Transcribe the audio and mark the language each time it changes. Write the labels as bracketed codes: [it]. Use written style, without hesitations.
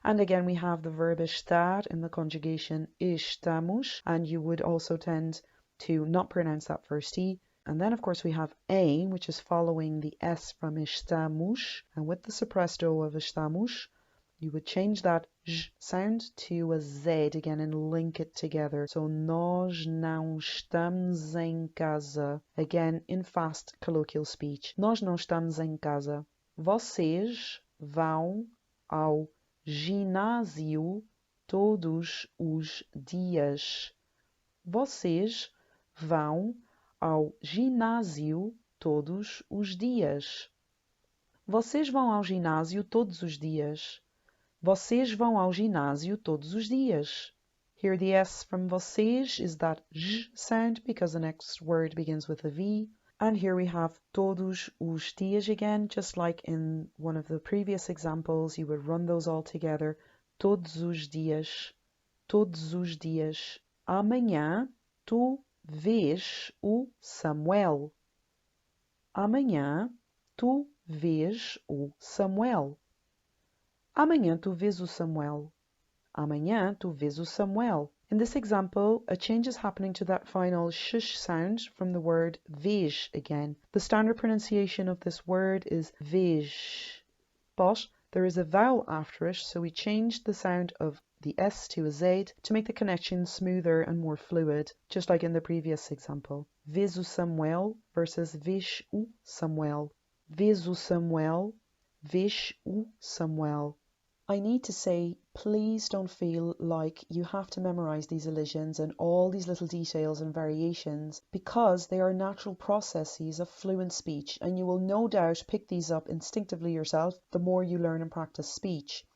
[en] And again we have the verb estar in the conjugation estamos, and you would also tend to not pronounce that first E. And then of course we have em, which is following the S from estamos, and with the suppressed O of estamos, you would change that j sound to a Z again and link it together. [pt] So nós não estamos em casa. [en] Again in fast colloquial speech. [pt] Nós não estamos em casa. Vocês vão ao ginásio todos os dias. Vocês vão ao ginásio todos os dias. Vocês vão ao ginásio todos os dias. Vocês vão ao ginásio todos os dias. [en] Here the S from vocês is that j sound because the next word begins with a V. And here we have todos os dias again, just like in one of the previous examples, you would run those all together. [pt] Todos os dias. Todos os dias. Amanhã tu vês o Samuel. Amanhã tu vês o Samuel. Amanhã tu vês o Samuel. Amanhã tu vês o Samuel. [en] In this example, a change is happening to that final shush sound from the word vej again. The standard pronunciation of this word is vej, but there is a vowel after it, so we change the sound of the S to a Z to make the connection smoother and more fluid, just like in the previous example. [pt] Vês o Samuel versus vês o Samuel. Vês o Samuel, vês o Samuel. [en] I need to say, please don't feel like you have to memorize these elisions and all these little details and variations, because they are natural processes of fluent speech, and you will no doubt pick these up instinctively yourself the more you learn and practice speech.